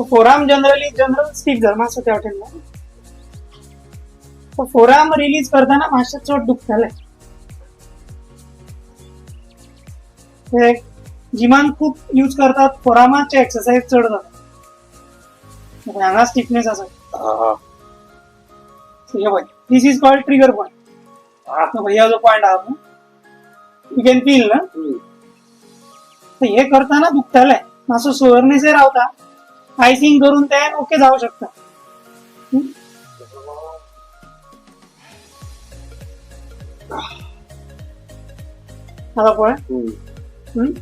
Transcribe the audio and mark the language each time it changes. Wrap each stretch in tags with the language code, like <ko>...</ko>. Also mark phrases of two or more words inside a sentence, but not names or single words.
<kok>फोराम</kok> <en>general stiff</en> <kok>झाला मातसो त्या वाटेन. फोराम रिलीज करताना मातशें चड दुखतालें. जिमान खूप यूज करतात फोरामाचे एक्सरसाइज चड जाता, हांगा स्टिफनेस आसा.</kok> <en>This is called trigger point.</en> <kok>भैया जो पॉइंट आहा पळय,</kok> <en>you can feel</en> <kok>ना. हे करताना दुखताले, मातसो सोअरनेस रावता. आयसिंग करून ते ओके जावं शकता. आता पळय</kok>